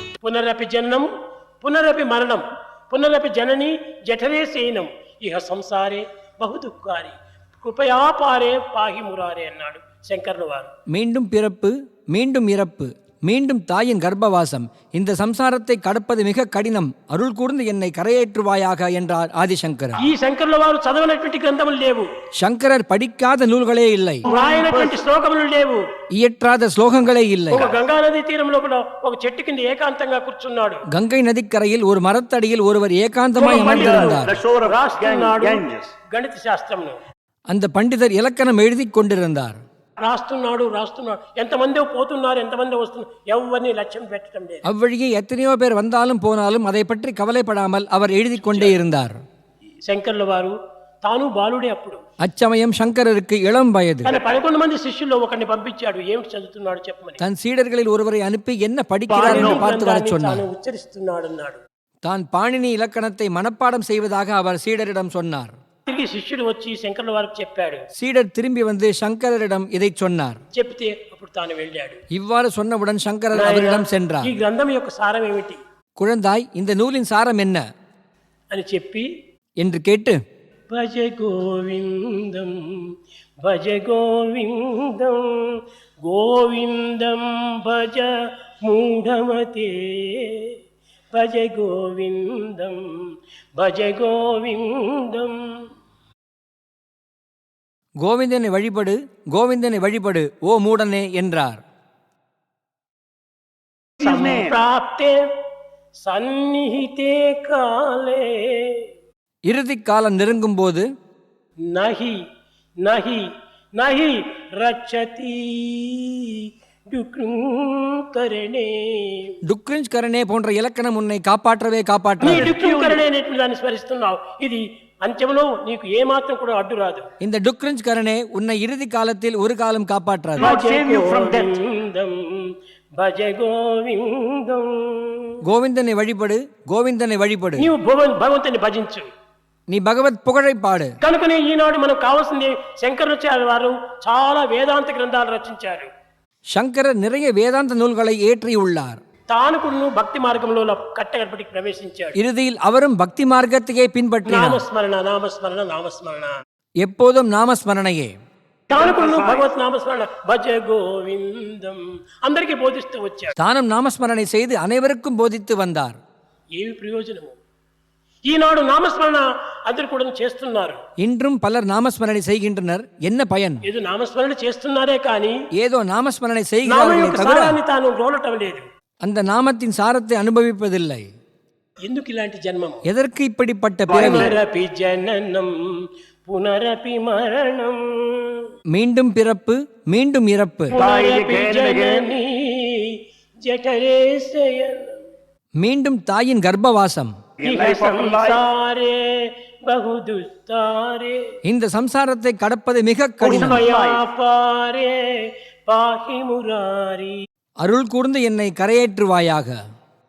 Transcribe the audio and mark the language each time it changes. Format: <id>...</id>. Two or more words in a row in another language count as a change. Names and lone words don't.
<sa>పునరపి జననం పునరపి మరణం పునరపి జనని జఠరే శయనం ఇహ సంసారే బహు దుఃఖారి కృపయా పారే పాహి మురారే</sa> <te>అన్నాడు శంకరుల వారు.</te> <ta>மீண்டும் பிறப்பு மீண்டும் இறப்பு மீண்டும் தாயின் கர்ப்பவாசம், இந்த சம்சாரத்தை கடப்பது மிக கடினம், அருள் கூர்ந்து என்னை கரையேற்றுவாயாக என்றார் ஆதிசங்கரர்.</ta> <te>ఈ శంకరుల వారు చదవనటువంటి గ్రంథములు లేవు,</te> <ta>சங்கரர் படிக்காத நூல்களே இல்லை,</ta> <te>రాయనటువంటి శ్లోకములు లేవు,</te> <ta>இயற்றாத ஸ்லோகங்களே இல்லை.</ta> <te>ఒక గంగా నది తీరంలో కూడా ఒక చెట్టు కింద ఏకాంతంగా కూర్చున్నాడు.</te> <ta>கங்கை நதிக்கரையில் ஒரு மரத்தடியில் ஒருவர் ஏகாந்தமாய் அமர்ந்திருந்தார்.</ta> <te>రాస్తున్నాడు గణిత శాస్త్రమును.</te> <ta>அந்த பண்டிதர் இலக்கணம் எழுதி கொண்டிருந்தார்.</ta> <te>రాస్తున్నాడు ఎంతమంది పోతున్నారు, ఎంతమంది వస్తున్నారు, ఎవరిని లక్ష్యం పెట్టడం లేదు.</te> <ta>அவ்வழியே எத்தனையோ பேர் வந்தாலும் போனாலும் அதை பற்றி கவலைப்படாமல் அவர் எழுதி கொண்டே இருந்தார்.</ta> <te>శంకరుల వారు తాను బాలుడే అప్పుడు.</te> <ta>அச்சமயம் சங்கரருக்கு இளம் வயது.</ta> <te>11 మంది శిష్యుల్లో ఒకరిని పంపించాడు, ఏమిటి చదువుతున్నాడు చెప్పమని.</te> <ta>தன் சீடர்களில் ஒருவரை அனுப்பி என்ன படிக்கிறார் என்று பார்த்து வர சொன்னார்.</ta> <te>உச்சரிస్తున్నాడు అన్నాడు.</te> <ta>தான் பாணினி இலக்கணத்தை மனப்பாடம் செய்வதாக அவர் சீடரிடம் சொன்னார்.</ta> <te>తిరిగి శిష్యుడు వచ్చి శంకరుల వారికి చెప్పాడు.</te> <ta>சீடர் திரும்பி வந்து சங்கரரிடம் இதை சொன்னார்.</ta> <te>చెప్తే అప్పుడు తాను వెళ్ళాడు.</te> <ta>இவ்வாறு சொன்னவுடன் சங்கரர் அவரிடம் சென்றார்.</ta> <te>ఈ గ్రంథం యొక్క సారం ఏమిటి?</te> <ta>குழந்தாய், இந்த நூலின் சாரம் என்ன</ta> <te>అని చెప్పి</te> <ta>என்று கேட்டு,</ta> <sa>భజ గోవిందం భజ గోవిందం గోవిందం భజ మూఢమతే భజ గోవిందం భజ గోవిందం.</sa> <ta>கோவிந்தனை வழிபடு, கோவிந்தனை வழிபடு ஓ மூடனே என்றார்.</ta> <sa>सम्प्राप्ते सन्निहिते काले,</sa> <ta>இறுதி காலம் நெருங்கும் போது</ta> <sa>नहि नहि नहि रक्षति डुकृञ्करणे,</sa> <ta>டுக்ரிஞ்ச்கரணே போன்ற இலக்கணம் உன்னை காப்பாற்றவே காப்பாற்றாது.</ta> <te>டுக்ருங்கరణే దాన్ని స్మరిస్తున్నావు, ఇది అంత్యములో నీకు ఏ మాత్రం కూడా అడ్డు రాదు.</te> <ta>இந்த டுக்ரிஞ்ச்கரணே உன்னை இறுதி காலத்தில் ஒரு காலம் காப்பாற்றாது.</ta> <sa>భజ గోవిందం,</sa> <ta>கோவிந்தனை வழிபடு, கோவிந்தனை வழிபடு,</ta> <te>నీవు భగవంతుని భజించు,</te> <ta>நீ பகவத் புகழை பாடு.</ta> <te>కనుకనే ఈనాడు మనకు కావాల్సింది, శంకరాచార్య వారు చాలా వేదాంత గ్రంథాలు రచించారు.</te> <ta>சங்கரர் நிறைய வேதாந்த நூல்களை ஏற்றியுள்ளார்.</ta> <te>తాను కూడా భక్తి మార్గంలో కట్టగడపటికి ప్రవేశించాడు.</te> <ta>இறுதியில் அவரும் பக்தி மார்க்கத்தையே பின்பற்றினார்.</ta> <te>నామస్మరణ నామస్మరణ నామస్మరణ,</te> <ta>எப்போதும் நாமஸ்மரணையே.</ta> <te>తాను కూడా భగవత్ నామస్మరణ</te> <sa>భజ గోవిందం</sa> <te>అందరికీ బోధిస్తూ వచ్చాడు.</te> <ta>தானும் நாமஸ்மரணை செய்து அனைவருக்கும் போதித்து வந்தார்.</ta> <te>ఏమి ప్రయోజనము? ఈనాడు నామస్మరణ అందరు కూడా చేస్తున్నారు.</te> <ta>இன்றும் பலர் நாமஸ்மரணை செய்கின்றனர். என்ன பயன்?</ta> <te>ఏదో నామస్మరణ చేస్తున్నారే కానీ</te> <ta>ஏதோ நாமஸ்மரணை</ta> <te>నామ</te> <ta>செய்கிறார்களே</ta> <te>యొక్క</te> <ta>தவிர</ta> <te>సారాన్ని తాను రోలటం లేదు.</te> <ta>அந்த நாமத்தின் சாரத்தை அனுபவிப்பதில்லை.</ta> <te>ఎందుకు ఇలాంటి జన్మం?</te> <ta>எதற்கு இப்படிப்பட்ட பிறவி?</ta> <sa>పునరపి జననం పునరపి మరణం,</sa> <ta>மீண்டும் பிறப்பு மீண்டும் இறப்பு,</ta> <sa>పునరపి జనని జఠరే శయనం,</sa> <ta>மீண்டும் தாயின் கர்ப்பவாசம்.</ta> <sa>ఇహ సంసారే బహు దుస్తారే</sa> <ta>இந்த சம்சாரத்தை கடப்பது மிக கடினம்.</ta> <sa>కృపయా పారే పాహి మురారి.</sa> <ta>அருள் கூர்ந்து என்னை கரையேற்றுவாயாக.</ta>